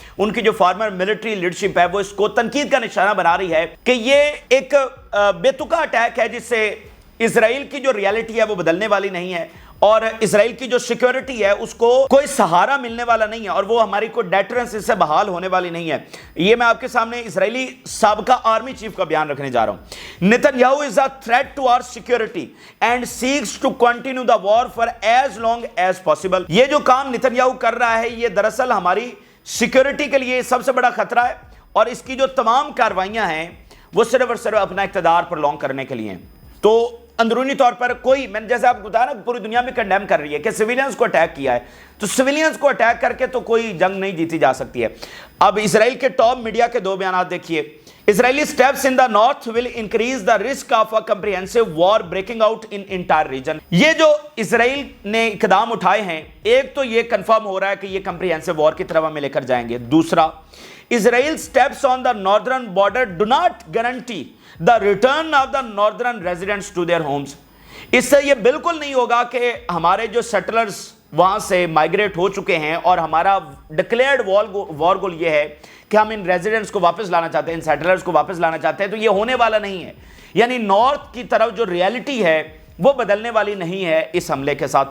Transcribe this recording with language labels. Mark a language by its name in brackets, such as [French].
[Urdu] ان کی جو farmer military leadership ہے وہ اس کو تنقید کا نشانہ بنا رہی ہے کہ یہ ایک بے تکا اٹیک ہے جس سے اسرائیل کی جو ریالٹی ہے وہ بدلنے والی نہیں ہے, اور اسرائیل کی جو سیکیورٹی ہے اس کو کوئی سہارا ملنے والا نہیں ہے اور وہ ہماری کوئی ڈیٹرنس اس سے بحال ہونے والی نہیں ہے. یہ میں آپ کے سامنے اسرائیلی سابقہ آرمی چیف کا بیان رکھنے جا رہا ہوں. [English] Netanyahu is a threat to our security and seeks to continue the war for as long as possible. [Urdu] یہ جو کام نیتن یاہو کر رہا ہے یہ دراصل ہماری سیکیورٹی کے لیے سب سے بڑا خطرہ ہے اور اس کی جو تمام کاروائیاں ہیں وہ صرف اور صرف اپنا اقتدار پر لانگ کرنے کے لیے ہیں. تو اندرونی طور پر کوئی، میں نے جیسے آپ کو بتایا نا، پوری دنیا میں کنڈیم کر رہی ہے کہ سویلینز کو اٹیک کیا ہے، تو سویلینز کو اٹیک کر کے تو کوئی جنگ نہیں جیتی جا سکتی ہے. اب اسرائیل کے ٹاپ میڈیا کے دو بیانات دیکھیے. [English] Israeli steps in the north will increase the risk of a comprehensive war breaking out in entire region. [Urdu] یہ جو اسرائیل نے اقدام اٹھائے ہیں، ایک تو یہ کنفرم ہو رہا ہے کہ یہ comprehensive war کی طرف ہمیں لے کر جائیں گے. [English] دوسرا، Israel steps on the northern border do not guarantee the return of the northern residents to their homes. [Urdu] اس سے یہ بالکل نہیں ہوگا کہ ہمارے جو سیٹلرز وہاں سے مائگریٹ ہو چکے ہیں اور ہمارا ڈکلیئرڈ وار گول یہ ہے کہ ہم ان ریزیڈنٹس کو واپس لانا چاہتے ہیں، ان سیٹلرز کو واپس لانا چاہتے ہیں، تو یہ ہونے والا نہیں ہے. یعنی نارتھ کی طرف جو ریالٹی ہے وہ بدلنے والی نہیں ہے اس حملے کے ساتھ.